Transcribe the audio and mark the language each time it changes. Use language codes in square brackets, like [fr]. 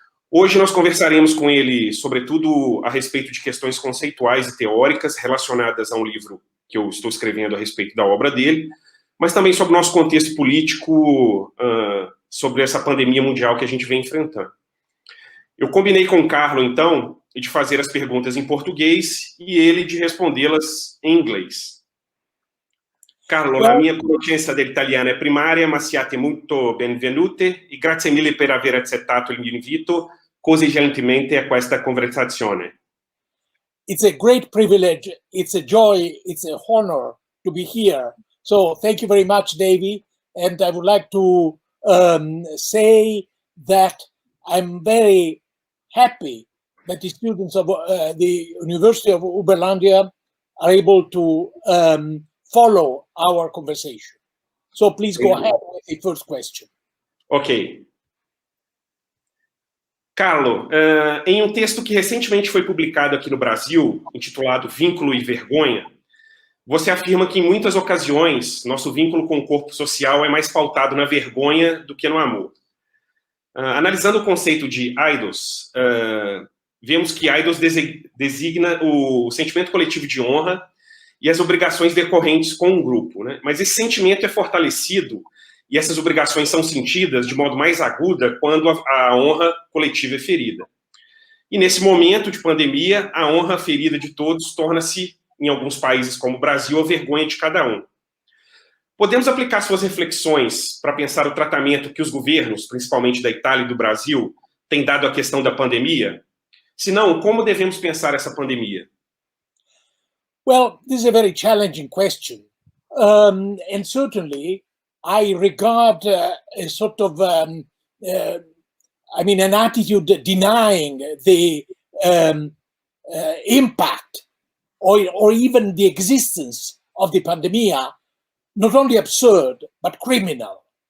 [pt] Hoje nós conversaremos com ele, sobretudo, a respeito de questões conceituais e teóricas relacionadas a um livro que eu estou escrevendo a respeito da obra dele, mas também sobre o nosso contexto político, sobre essa pandemia mundial que a gente vem enfrentando. Eu combinei com o Carlo, então, de fazer as perguntas em português e ele de respondê-las em inglês. [it] Carlo, la mia conoscenza dell'italiano è primaria, ma siate molto benvenute e grazie mille per aver accettato l'invito così gentilmente a questa conversazione. [en] It's a great privilege, it's a joy, it's an honor to be here. So thank you very much, Davy, and I would like to say that I'm very happy that the students of the University of Uberlândia are able to follow our conversation. So please go ahead with the first question. Ok. [pt] Carlo, em um texto que recentemente foi publicado aqui no Brasil, intitulado Vínculo e Vergonha, você afirma que, em muitas ocasiões, nosso vínculo com o corpo social é mais pautado na vergonha do que no amor. Analisando o conceito de eidos, vemos que eidos designa o sentimento coletivo de honra e as obrigações decorrentes com um grupo, né? Mas esse sentimento é fortalecido e essas obrigações são sentidas de modo mais aguda quando a honra coletiva é ferida. E nesse momento de pandemia, a honra ferida de todos torna-se, em alguns países como o Brasil, a vergonha de cada um. Podemos aplicar suas reflexões para pensar o tratamento que os governos, principalmente da Itália e do Brasil, têm dado à questão da pandemia? Se não, como devemos pensar essa pandemia? [en] Well, this is a very challenging question. And certainly, I regard a sort of, an attitude denying the impact or even the existence of the pandemic, not only absurd, but criminal.